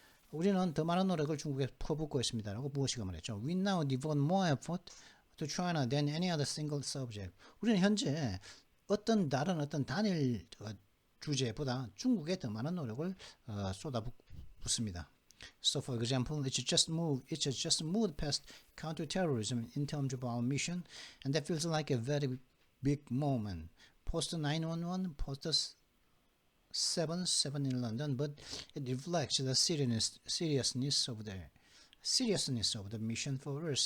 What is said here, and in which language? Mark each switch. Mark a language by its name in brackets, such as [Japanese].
[Korean] 우리는 더 많은 노력을 중국에 퍼붓고 있습니다라고 무엇이가 말했죠. [English] We now devote more effort to China than any other single subject. [Korean] 우리는 현재 어떤 다른 어떤 단일 주제보다 중국에 더 많은 노력을 쏟아붓습니다. [English] So, for example, it has just moved past counterterrorism in terms of our mission, and that feels like a very big moment. Post 911, post 7/7 in London, but it reflects the seriousness of the mission for us.